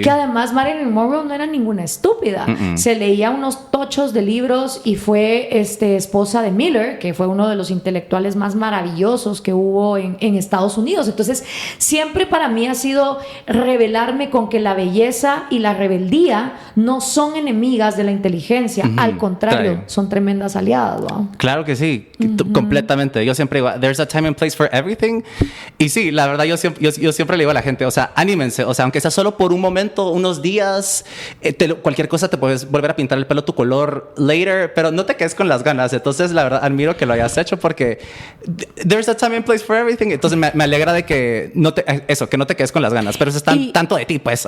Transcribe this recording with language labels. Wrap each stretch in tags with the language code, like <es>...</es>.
<es>Que además Marilyn Monroe no era ninguna estúpida. Se leía unos tochos de libros y fue esposa de Miller, que fue uno de los intelectuales más maravillosos que hubo en Estados Unidos. Entonces siempre para mí ha sido revelarme con que la belleza y la rebeldía no son enemigas de la inteligencia. Al contrario, son tremendas aliadas, ¿no? Claro que sí, completamente. Yo siempre digo,</es> <en>there's a time and place for everything.</en> <es>Y sí, la verdad yo siempre le digo a la gente, o sea, anímense, o sea, aunque sea solo por un momento, unos días, cualquier cosa te puedes volver a pintar el pelo tu color</es> <en>later,</en> <es>pero no te quedes con las ganas. Entonces, la verdad, admiro que lo hayas hecho porque</es> <en>there's a time and place for everything.</en> <es>Entonces, me alegra de que no te quedes con las ganas, pero eso es tanto de ti, pues.</es>